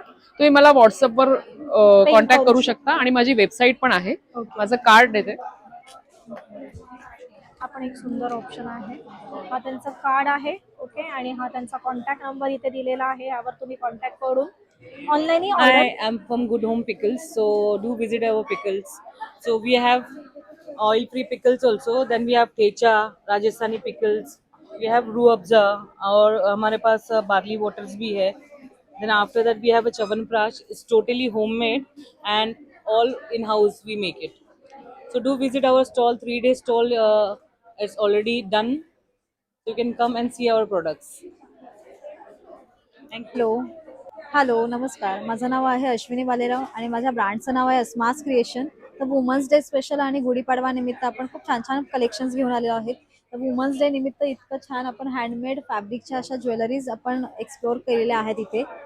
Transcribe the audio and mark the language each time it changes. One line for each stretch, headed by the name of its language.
Marathi: तुम्ही मला व्हॉट्सअपवर कॉन्टॅक्ट करू करू शकता आणि माझी वेबसाईट पण आहे. माझं कार्ड देते. आपण एक सुंदर ऑप्शन आहे. हा त्यांचं कार्ड आहे. ओके, आणि हा त्यांचा कॉन्टॅक्ट नंबर इथे दिलेला आहे. यावर तुम्ही कॉन्टॅक्ट करून online order.
English: I am from Good Home Pickles, so do visit our pickles. So we have oil-free pickles also. Then we have Techa, Rajasthani pickles. We have Ruabza
Hindi: और हमारे पास barley waters भी है.
English: Then after that we have a Chavanprash. It's totally homemade and all in house we make it. So do visit our stall. 3-day stall is already done. You can come and see our products. Thank you.
Marathi: Hello, नमस्कार. माझं नाव आहे अश्विनी बालेराव आणि माझ्या ब्रँडचं नाव आहे Asma's creation. तर women's day special आणि गुढीपाडवा निमित्त आपण खूप छान छान कलेक्शन्स घेऊन आलेलो आहेत. तर वुमन्स डे निमित्त इतकं छान आपण हँडमेड फॅब्रिकच्या अशा ज्वेलरीज आपण एक्सप्लोअर केलेल्या आहेत इथे.